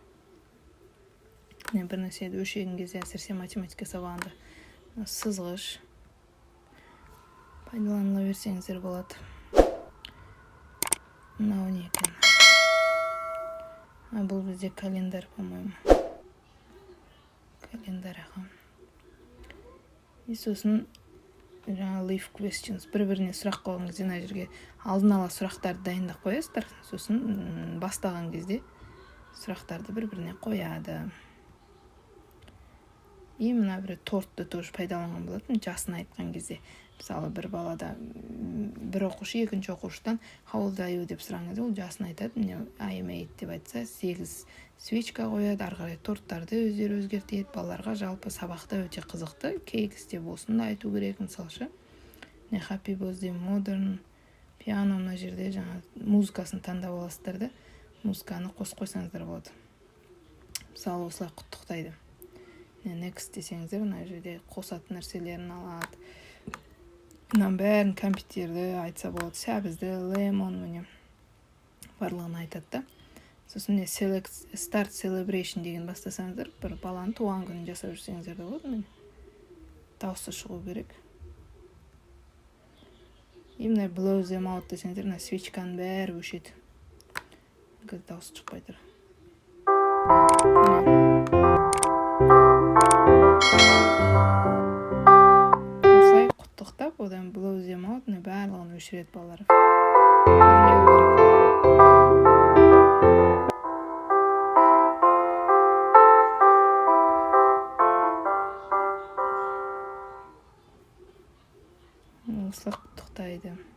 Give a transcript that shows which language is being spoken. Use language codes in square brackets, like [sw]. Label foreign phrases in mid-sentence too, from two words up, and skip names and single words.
[kk] Бір нәрсені өлшеген кезде әсіресе математика сабағында сызғыш пайдаланыла берсеңіздер болады. Мынау не екен? Бұл бізде календар, по-моему. Календар аға. И сосын жаңа [en] leave questions. [kk] Бір-біріне сұрақ қойған кезде мына жерге алдын ала сұрақтарды дайындап қоясыздар. Сосын бастаған кезде сұрақтарды бір-біріне қояды. И мына бір тортты тоже пайдаланған болатын, жасын айтқан кезде. Мысалы, бір балада бір оқушы екінші оқушыдан [en] how old are you [kk] деп сұраған кезде ол жасын айтады. Міне [en] I am 8 [kk] деп айтса, 8 свечка қояды, ары қарай торттарды өздері өзгертеді. Балаларға жалпы сабақта өте қызықты. Cakes деп осында айту керек, мысалшы. [en] Happy birthday, modern, piano, [kk] мына жерде жаңа музыкасын таңдап аласыздар да, музыканы қосып қойсаңыздар болады. Мысалы, осылай құттықтайды. Next десеңіздер, мына жерде қосатын нәрселерін алады. Мынан бәрін компьютерді айтса болады, сәбізді, lemon, міне барлығын айтады да. Сосын [en] start celebration [kk] деген бастасаңыздар, бір баланы туған күнін жасап жүрсеңіздер де болады, міне дауысы шығу керек. Именно [en] blow them out [kk] десеңіздер, мына свечканың бәрі өшеді. Дауысы шықпай тұр. Осылай құттықтап, одан [en] blow them out, [kk] барлығын өшіреді балалар. Осылай құттықтайды.